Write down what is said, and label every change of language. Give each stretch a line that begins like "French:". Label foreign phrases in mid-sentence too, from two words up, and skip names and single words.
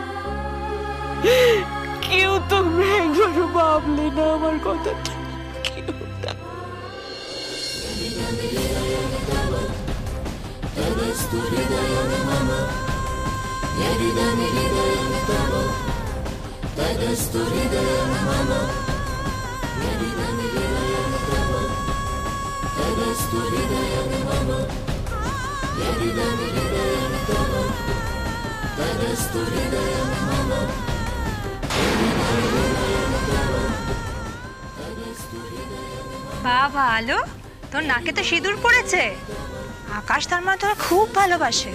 Bangla: কেউ তোমরা একবারও ভাবলে না আমার কথাটা, কেউ না।
Sanskrit: तदस्तु हृदयं मम यदिदमिहृदयं तव तदस्तु हृदयं मम यदिदमिहृदयं तव तदस्तु हृदयं मम यदिदमिहृदयं तव तदस्तु हृदयं मम यदिदमिहृदयं तव तदस्तु हृदयं
Bangla: বাবা আলো তোর নাকে তো সিঁদুর পড়েছে। আকাশ তার মানে তোরা খুব ভালোবাসে।